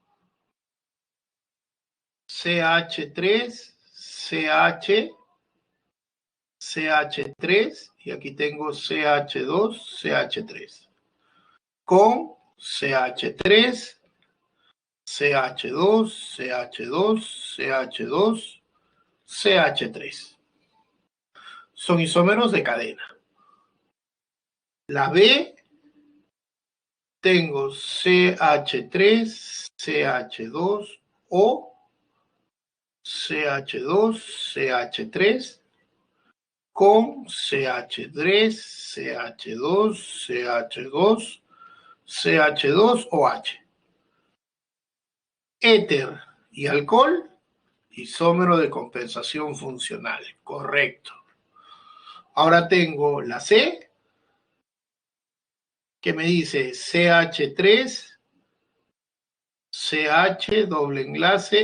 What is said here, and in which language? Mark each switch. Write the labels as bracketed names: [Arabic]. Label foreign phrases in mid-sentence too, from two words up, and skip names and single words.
[Spanish] CH3, CH, CH3 y aquí tengo CH2, CH3 con CH3, CH2, CH2, CH2, CH3. Son isómeros de cadena. La B tengo CH3, CH2O, CH2, CH3 con CH3, CH2, CH2, CH2OH. Éter y alcohol, isómero de compensación funcional. Correcto. Ahora tengo la C, que me dice CH3, CH, doble enlace.